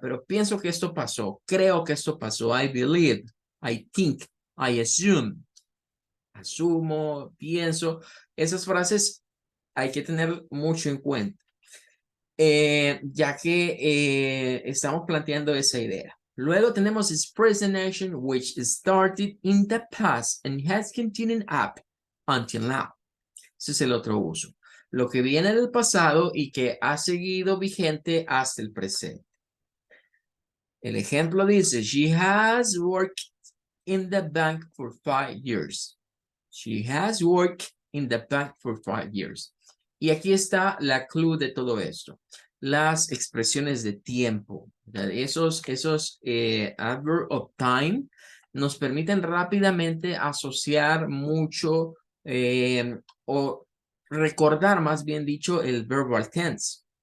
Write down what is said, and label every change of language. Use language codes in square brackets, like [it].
[es] Pero pienso que esto pasó, creo que esto pasó, [en] I believe, I think, I assume, [es] asumo, pienso. Esas frases hay que tener mucho en cuenta, ya que estamos planteando esa idea. Luego tenemos [en] expression action, which started in the past and has continued up until now. [es] Ese es el otro uso. Lo que viene del pasado y que ha seguido vigente hasta el presente. El ejemplo dice, [en] she has worked in the bank for 5 years. She has worked in the bank for 5 years. [es] Y aquí está la clue de todo esto. Las expresiones de tiempo. Esos adverb of time nos permiten rápidamente asociar mucho o recordar, más bien dicho, el verbal tense.